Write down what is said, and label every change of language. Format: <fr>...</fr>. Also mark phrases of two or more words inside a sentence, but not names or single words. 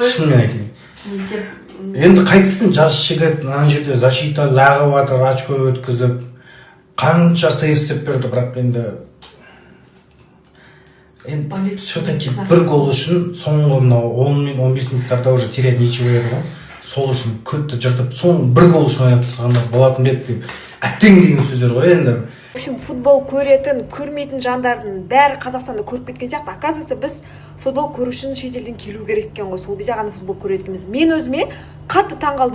<kk>Шынымен айтайын. Енді қайтсын жас жігіт, мына жерде защита лағып жатыр, очко өткізіп, қанша сейв істеп берді, бірақ енді все-таки бір гол үшін соңғы 10-15 минуттарда</kk> <ru>уже терять ничего</ru> <kk>еді ғой. Сол үшін көтті жыртып, соңғы бір гол үшін ойнатқанда болатын бетті. Әттең деген сөздер ғой енді.</kk> <ru>В общем,</ru> <kk>футбол көретін, көрмейтін жандардың бәрі Қазақстанда көріп кеткен сияқты. Оказывается, біз футбол көру үшін шетелден келу керек екен ғой. Сол кезде ғана футбол көреді екенбіз. Мен өзіме қатты таңғалдым.</kk>